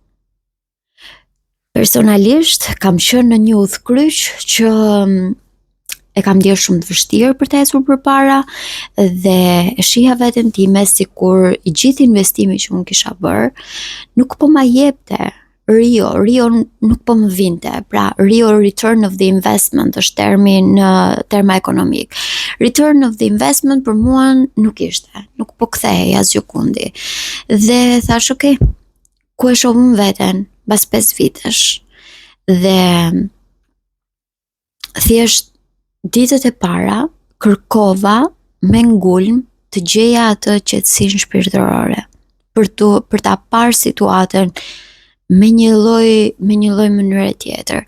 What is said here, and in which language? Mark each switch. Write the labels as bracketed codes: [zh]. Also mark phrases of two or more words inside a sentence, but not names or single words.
[sq] Personalisht kam qenë në një udhkryq që e kam ndjerë shumë të vështirë për të ecur përpara dhe e shihja veten time sikur i gjithë investimi që unë kisha bërë nuk po ma jepte. Rio nuk po më vinte. Pra Rio, [en] return of the investment [sq] është termi në terma ekonomik. [en] Return of the investment [sq] për mua nuk ishte, nuk po kthehej asgjë kundi. Dhe thash, okay, ku e shoh unë veten pas 5 vitesh? Dhe thjesht ditët e para kërkova me ngulm të gjeja atë qetësinë shpirtërore për ta parë situatën me një lloj mënyre tjetër.